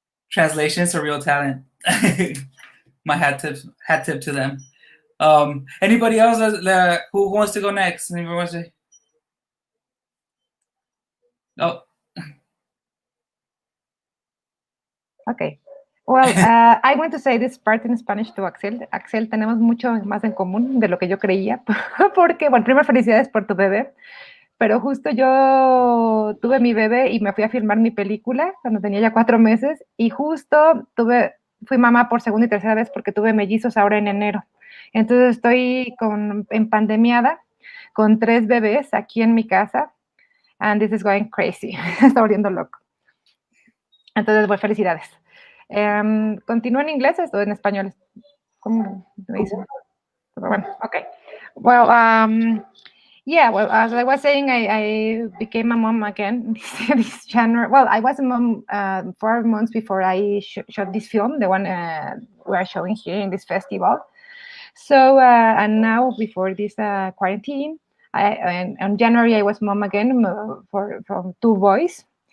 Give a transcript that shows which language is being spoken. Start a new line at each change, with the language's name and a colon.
English: Translation to real talent. My hat tip to them. Anybody else who wants to go next? Anybody wants to? Oh. Okay. Well, I want to say this part in Spanish to Axel.
Spanish: Axel, tenemos mucho más en común de lo que yo creía, porque, bueno, primero felicidades por tu bebé, pero justo yo tuve mi bebé y me fui a filmar mi película cuando tenía ya 4 meses, y justo fui mamá por segunda y tercera vez porque tuve mellizos ahora en enero. Entonces estoy empandemiada con 3 bebés aquí en mi casa,
English: and this is going crazy.
Spanish: Está volviendo loco. Entonces, bueno, felicidades. ¿Continúo en inglés o en español? ¿Cómo me dicen? Bueno, okay.
English: Well, yeah, well, as I was saying, I became a mom again this January. Well, I was a mom 4 months before I shot this film, the one we are showing here in this festival. So, and now before this quarantine, in January I was mom again from 2 boys.